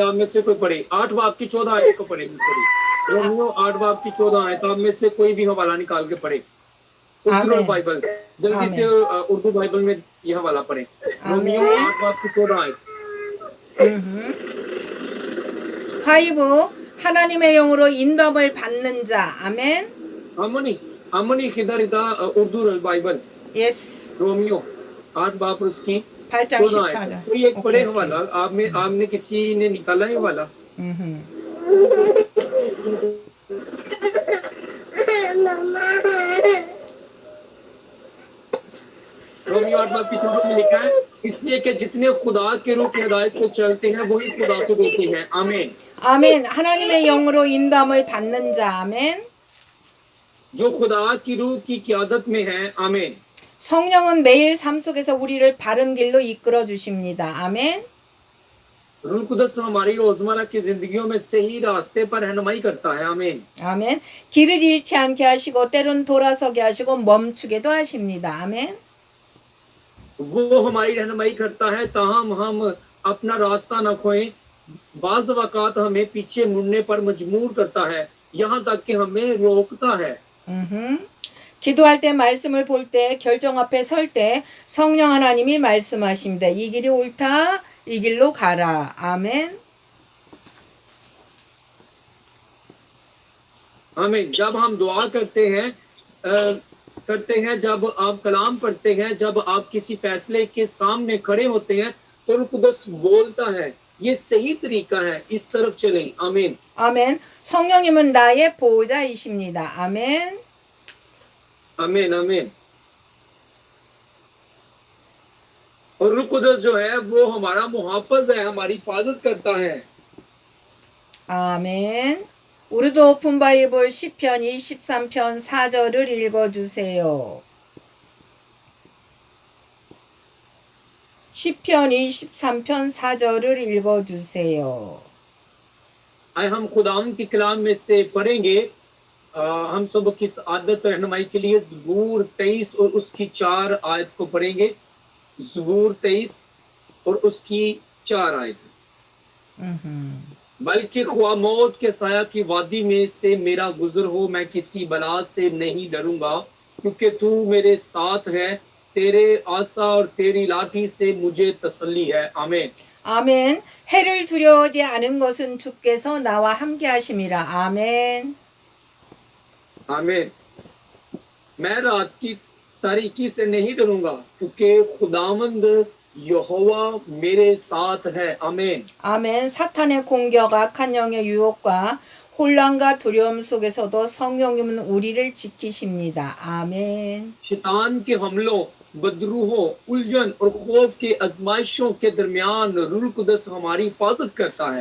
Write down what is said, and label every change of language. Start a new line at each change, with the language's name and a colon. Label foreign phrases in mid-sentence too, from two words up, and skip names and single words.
Urdu: آپ میں سے کوئی پڑھے 8 باب کی 14 آیت کو پڑھیں گے. رومیو 8 باب کی 14 آیت. آپ میں سے کوئی بھی حوالہ نکال کے پڑھے۔ اردو بائبل جلدی سے اردو بائبل میں یہ حوالہ پڑھے. رومیو 8 باب کی 14 آیت.
Korean: 화이브 하나님의 영으로 인도함을 받는 자. 아멘.
Urdu: امنی کدھر ادھر اردو بائبل. यस. رومیو 8 باب اس کی
Korean: 8장 14절.
Urdu: کوئی ایک پڑھے حوالہ. آپ نے کسی نے نکالا ہے حوالہ؟ رومیو 8 باب کی 14 میں لکھا ہے، اس لیے کہ جتنے خدا کے روح کی ہدایت سے چلتے ہیں وہی خدا کو دیتے ہیں. आमीन.
Korean: 아멘. 하나님의 영으로 인도함을 받는 자. 아멘.
Urdu: جو خدا کی روح کی قیادت میں ہے. आमीन.
Korean: 성령은 매일 삶 속에서 우리를 바른 길로 이끌어 주십니다. 아멘.
Urdu: روح قدس ہماری روزمرہ کی زندگیوں میں صحیح راستے پر رہنمائی کرتا ہے. आमीन.
Korean: 아멘. 길을 잃지 않게 하시고 때론 돌아서게 하시고 멈추게도 하십니다. 아멘.
Urdu: وہ ہماری رہنمائی کرتا ہے تاہم ہم اپنا راستہ نہ کھوئیں. بعض اوقات ہمیں پیچھے مڑنے پر مجبور کرتا ہے، یہاں تک کہ ہمیں روکتا ہے.
Korean: 기도할 때, 말씀을 볼 때, 결정 앞에 설 때 성령 하나님이 말씀하십니다. 이 길이 옳다. 이 길로 가라. 아멘.
Urdu: आमीन. جب ہم دعا کرتے ہیں، جب آپ کلام پڑھتے ہیں، جب آپ کسی فیصلے کے سامنے کھڑے ہوتے ہیں تو روح قدس بولتا ہے، یہ صحیح طریقہ ہے، اس طرف چلیں. आमीन.
Korean: 아멘. 성령님은 나의 보호자이십니다. 아멘.
Urdu: آمین۔ آمین. اور روح قدس جو ہے وہ ہمارا محافظ ہے، ہماری حفاظت کرتا ہے.
Korean: 아멘. 우르드 오픈 바이블 시편 23편 4절을 읽어주세요. 시편 23편 4절을 읽어주세요.
Urdu: آئے ہم خداوند کے کلام میں سے پڑھیں گے ہم سب کی عادت رہنمائی کے لیے زبور 23 اور اس کی 4 آیت کو پڑھیں گے زبور 23 اور اس کی 4 آیت بلکہ خواہ موت کے سایہ کی وادی میں سے میرا گزر ہو میں کسی بلا سے نہیں ڈروں گا کیونکہ تو میرے ساتھ ہے تیرے عصا اور تیری لاٹھی سے مجھے تسلی ہے آمین
Korean: 아멘. 해를 두려워하지 않은 것은 주께서 나와 함께 하심이라. 아멘.
Urdu: آمین میں رات کی تاریکی سے نہیں ڈروں گا کیونکہ خداوند یہوواہ میرے ساتھ ہے آمین
Korean: 아멘. 사탄의 공격, 악한 영의 유혹과 혼란과 두려움 속에서도 성령님은 우리를 지키십니다. 아멘.
Urdu: شیطان کے حملوں بدروحوں الجھن اور خوف کے آزمائشوں کے درمیان روح قدس ہماری حفاظت کرتا ہے